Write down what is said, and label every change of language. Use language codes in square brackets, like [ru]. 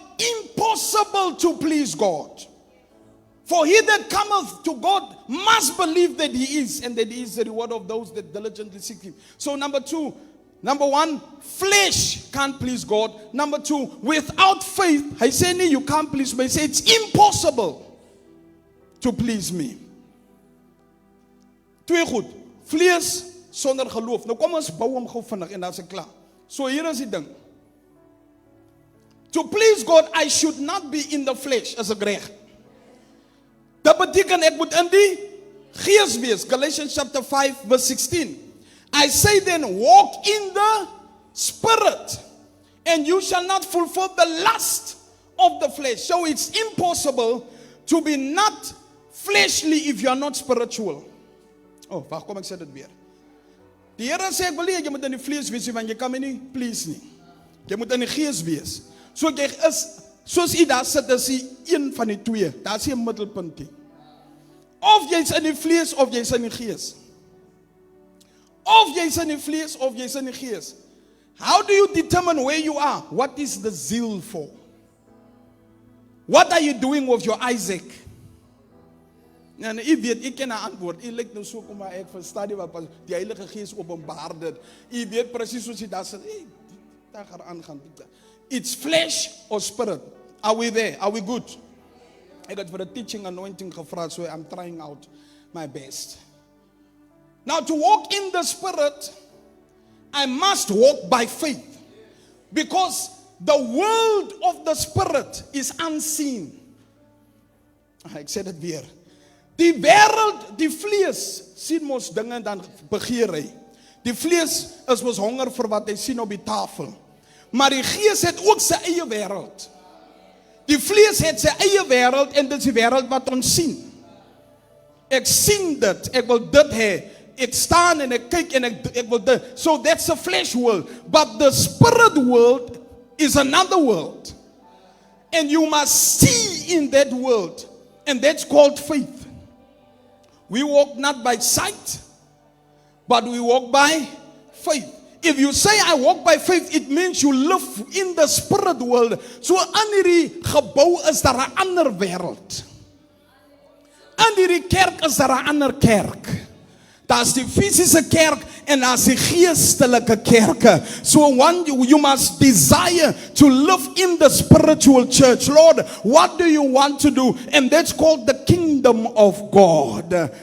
[en] Impossible to please God. For he that cometh to God must believe that he is, and that he is the reward of those that diligently seek him. So number one, flesh can't please God. Number two, without faith, I say you can't please me. I say it's impossible to please me. [af] Twee goed, vlees sonder geloof. Nou kom ons bou hom gou vinnig en dan is ek klaar. So hier is die ding. [en] To please God, I should not be in the flesh as 'n reg. [af] Dat beteken ek moet in die gees wees. [en] Galatians chapter 5 verse 16. I say then, walk in the spirit, and you shall not fulfill the lust of the flesh. So it's impossible to be not fleshly if you are not spiritual. [af] Oh, wag, kom ek sê dit weer. Die Here sê ek wil nie jy moet in die vlees wees want jy kan my nie please nie. Jy moet in die gees wees. So jy is soos jy daar sit, is jy een van die twee. Daar's nie 'n middelpunt nie. Of jy's in die vlees of jy's in die gees. Of jy's in die vlees of jy's in die gees. [en] How do you determine where you are? What is the zeal for? What are you doing with your Isaac? [af] En u weet, ek ken 'n antwoord. U lyk nou so kom maar ek verstaan nie wat die Heilige Gees openbaar dit. U weet presies soos jy daar sit. Daar gaan aangaan. [en] It's flesh or spirit. Are we there? Are we good? I got for the teaching anointing gevra, so I'm trying out my best. Now to walk in the spirit, I must walk by faith. Because the world of the spirit is unseen. [af] Ek sê dit weer. Die wêreld, die vlees sien mos dinge en dan begeer hy. Die vlees is mos honger vir wat hy sien op die tafel. Maar die gees het ook sy eie wêreld. Die vlees het sy eie wêreld en dit is die wêreld wat ons sien. Ek sien dit, ek wil dit hê. Ek staan en ek kyk en ek wil dit. [en] So that's a flesh world. But the spirit world is another world. And you must see in that world. And that's called faith. We walk not by sight, but we walk by faith. If you say I walk by faith, it means you live in the spirit world. [af] So in hierdie gebou is daar 'n ander wêreld. In hierdie kerk is daar 'n ander kerk. Daar's die fisiese kerk en daar's die geestelike kerke. [en] So you must desire to live in the spiritual church. Lord, what do you want to do? And that's called the kingdom of God.